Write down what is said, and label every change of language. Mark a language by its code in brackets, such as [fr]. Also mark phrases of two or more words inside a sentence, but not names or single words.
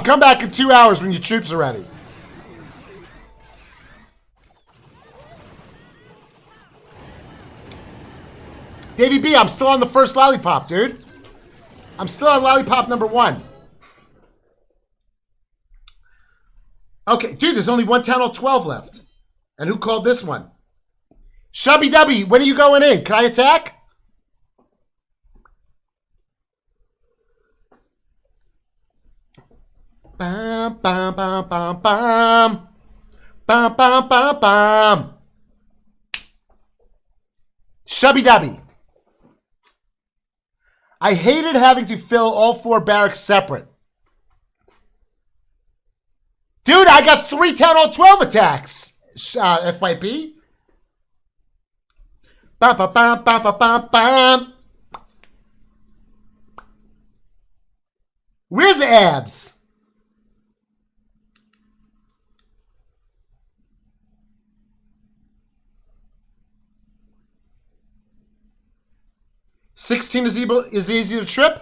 [en] Come back in 2 hours when your troops are ready. Davey B, I'm still on the first lollipop, dude. I'm still on lollipop number 1. Okay, dude, there's only one Town Hall 12 left. And who called this one? Shubby Dubby, when are you going in? Can I attack? Bam, bam, bam, bam, bam. Bam, bam, bam, bam. Shubby Dubby. I hated having to fill all 4 barracks separate. Dude, I got 3 Town Hall 12 attacks. FYP. Bam, bam, bam, bam, bam, bam, bam. Where's Abs? $16 is easy to trip.